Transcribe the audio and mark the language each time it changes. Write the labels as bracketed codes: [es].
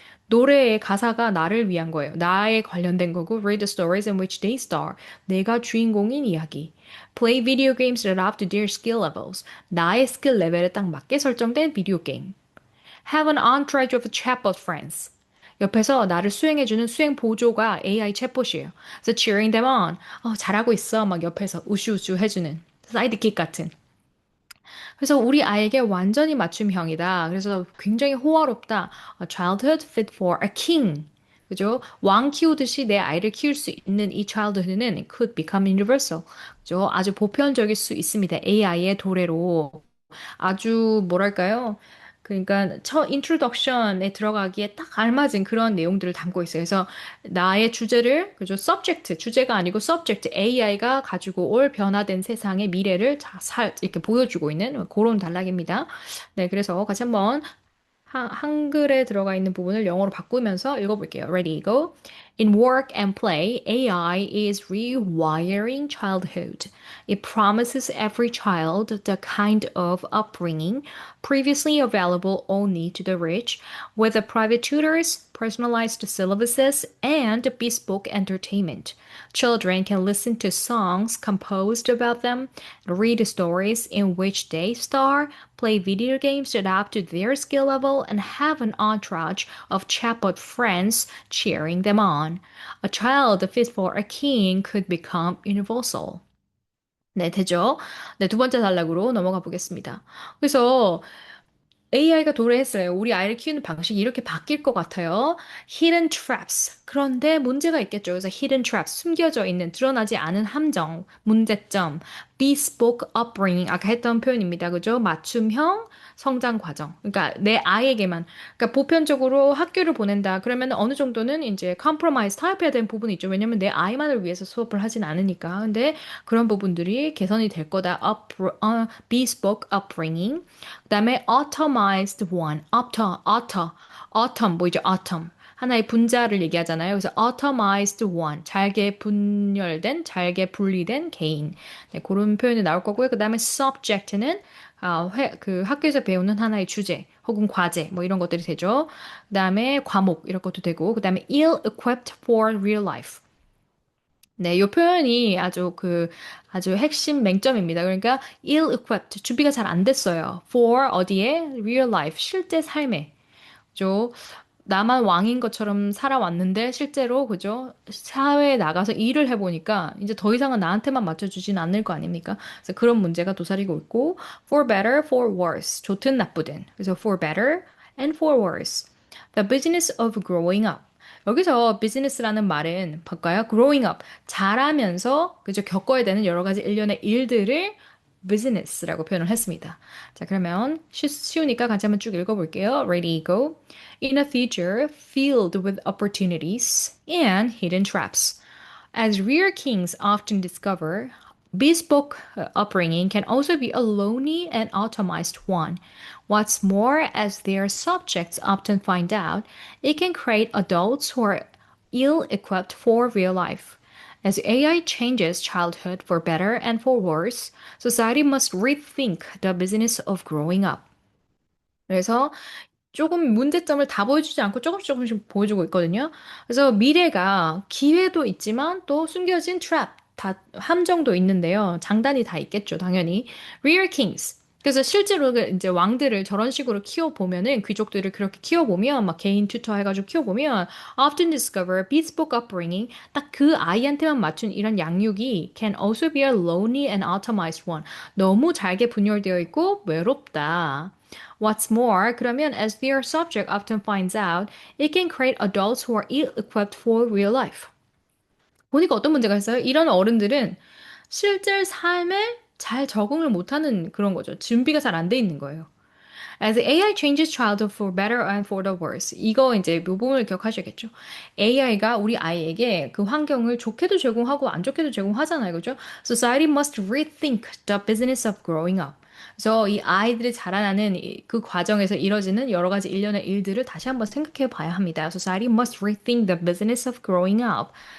[ko] 노래의 가사가 나를 위한 거예요. 나에 관련된 거고, [en] read the stories in which they star. [ko] 내가 주인공인 이야기. [en] Play video games that are up to their skill levels. [ko] 나의 스킬 레벨에 딱 맞게 설정된 비디오 게임. [en] Have an entourage of chatbot friends. [ko] 옆에서 나를 수행해주는 수행 보조가 AI 챗봇이에요. 그래서 [en] cheering them on. [ko] 잘하고 있어. 막 옆에서 우슈우슈 해주는 사이드킥 같은. 그래서 우리 아이에게 완전히 맞춤형이다. 그래서 굉장히 호화롭다. [en] A childhood fit for a king. [ko] 그죠? 왕 키우듯이 내 아이를 키울 수 있는 이 childhood는 [en] could become universal. [ko] 그죠? 아주 보편적일 수 있습니다. AI의 도래로. 아주 뭐랄까요? 그러니까 첫 인트로덕션에 들어가기에 딱 알맞은 그런 내용들을 담고 있어요. 그래서 나의 주제를 그죠? subject 주제가 아니고 subject AI가 가지고 올 변화된 세상의 미래를 이렇게 보여주고 있는 그런 단락입니다. 네, 그래서 같이 한번 한글에 들어가 있는 부분을 영어로 바꾸면서 읽어볼게요. [en] Ready, go. In work and play, AI is rewiring childhood. It promises every child the kind of upbringing previously available only to the rich, with the private tutors, personalized syllabuses, and bespoke entertainment. Children can listen to songs composed about them, read stories in which they star, play video games that adapt to their skill level, and have an entourage of chatbot friends cheering them on. A child fit for a king could become universal. [ko] 네, 되죠? 네, 두 번째 단락으로 넘어가 보겠습니다. 그래서 AI가 도래했어요. 우리 아이를 키우는 방식이 이렇게 바뀔 것 같아요. Hidden traps. 그런데 문제가 있겠죠. 그래서 hidden traps, 숨겨져 있는, 드러나지 않은 함정, 문제점, bespoke upbringing, 아까 했던 표현입니다. 그죠? 맞춤형 성장 과정. 그러니까 내 아이에게만. 그러니까 보편적으로 학교를 보낸다. 그러면 어느 정도는 이제 compromise, 타협해야 되는 부분이 있죠. 왜냐면 내 아이만을 위해서 수업을 하진 않으니까. 근데 그런 부분들이 개선이 될 거다. [en] Bespoke upbringing. 그다음에 automized one, autumn 뭐죠? autumn. [ko] 하나의 분자를 얘기하잖아요. 그래서 automized one, 잘게 분열된, 잘게 분리된 개인. 네, 그런 표현이 나올 거고요. 그다음에 subject는 그 학교에서 배우는 하나의 주제 혹은 과제 뭐 이런 것들이 되죠. 그다음에 과목 이런 것도 되고 그다음에 ill-equipped for real life. 네, 이 표현이 아주 핵심 맹점입니다. 그러니까 ill-equipped, 준비가 잘 안 됐어요. for 어디에? real life, 실제 삶에. 그죠? 나만 왕인 것처럼 살아왔는데 실제로 그죠? 사회에 나가서 일을 해보니까 이제 더 이상은 나한테만 맞춰주진 않을 거 아닙니까? 그래서 그런 문제가 도사리고 있고 [en] for better, for worse, [ko] 좋든 나쁘든. [en] 그래서 for better and for worse. The business of growing up. [ko] 여기서 비즈니스라는 말은 볼까요? growing up, 자라면서 그죠? 겪어야 되는 여러 가지 일련의 일들을 business라고 표현을 했습니다. 자, 그러면 쉬우니까 같이 한번 쭉 읽어볼게요. [en] Ready, go. In a future filled with opportunities and hidden traps. As rear kings often discover, bespoke upbringing can also be a lonely and automized one. What's more, as their subjects often find out, it can create adults who are ill equipped for real life. As AI changes childhood for better and for worse, society must rethink the business of growing up. [ko] 그래서 조금 문제점을 다 보여주지 않고 조금씩 보여주고 있거든요. 그래서 미래가 기회도 있지만 또 숨겨진 트랩, 다 함정도 있는데요. 장단이 다 있겠죠, 당연히. Rear Kings. 그래서 실제로 이제 왕들을 저런 식으로 키워보면은 귀족들을 그렇게 키워보면 막 개인 튜터 해가지고 키워보면 [en] often discover bespoke upbringing 딱 [ko] 그 아이한테만 맞춘 이런 양육이 [en] can also be a lonely and atomized one. [ko] 너무 잘게 분열되어 있고 외롭다. [en] What's more, 그러면 as their subject often finds out, it can create adults who are ill-equipped for real life. [ko] 보니까 어떤 문제가 있어요? 이런 어른들은 실제 삶에 잘 적응을 못하는 그런 거죠. 준비가 잘 안 돼 있는 거예요. [en] As AI changes childhood for better and for the worse. [ko] 이거 이제 이 부분을 기억하셔야겠죠. AI가 우리 아이에게 그 환경을 좋게도 제공하고 안 좋게도 제공하잖아요. 그죠? [en] Society must rethink the business of growing up. [ko] 그래서 이 아이들이 자라나는 그 과정에서 이뤄지는 여러 가지 일련의 일들을 다시 한번 생각해 봐야 합니다. [en] Society must rethink the business of growing up.